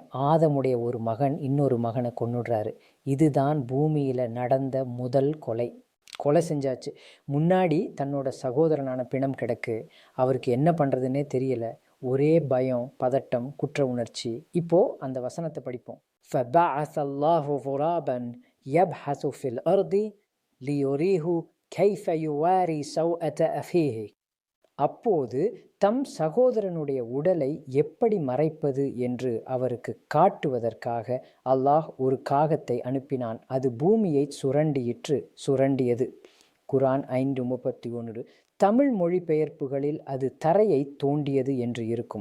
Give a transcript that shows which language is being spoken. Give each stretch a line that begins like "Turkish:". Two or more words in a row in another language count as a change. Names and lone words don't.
Tamil: ஆதமுடைய ஒரு மகன் இன்னொரு மகனை கொன்னுடுறாரு. இதுதான் பூமியில் நடந்த முதல் கொலை. கொலை செஞ்சாச்சு. முன்னாடி தன்னோட சகோதரனான பிணம் கிடக்கு. அவருக்கு என்ன பண்ணுறதுன்னே தெரியலை. ஒரே பயம், பதட்டம், குற்ற உணர்ச்சி. இப்போது அந்த வசனத்தை படிப்போம்.
Arabic: فَبَعَثَ اللَّهُ غُرَابًا يَبْحَثُ فِي الْأَرْضِ لِيُرِيهُ كَيْفَ يُوَارِي سَوْءَةَ أَخِيهِ.
Tamil: அப்போது தம் சகோதரனுடைய உடலை எப்படி மறைப்பது என்று அவருக்கு காட்டுவதற்காக அல்லாஹ் ஒரு காகத்தை அனுப்பினான். அது பூமியை சுரண்டியது. குரான் 5:31. தமிழ் மொழிபெயர்ப்புகளில் அது தரையை தோண்டியது என்று இருக்கும்.